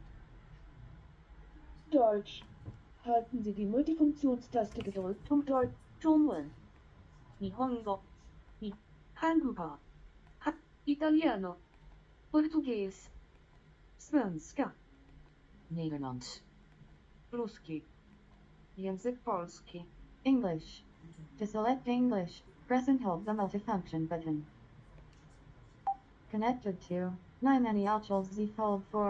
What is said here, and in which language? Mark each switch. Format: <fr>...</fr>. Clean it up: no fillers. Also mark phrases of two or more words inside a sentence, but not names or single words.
<de>Deutsch. Halten Sie die Multifunktionstaste gedrückt, um Deutsch.</de> <en>中文、日本語、한국어、Italiano, Portuguese, Svenska, Nederlands, Ruski, Język polski, English. To select English, press and hold the multifunction button. Connected to Najmany Altals Z Fold 4.</en>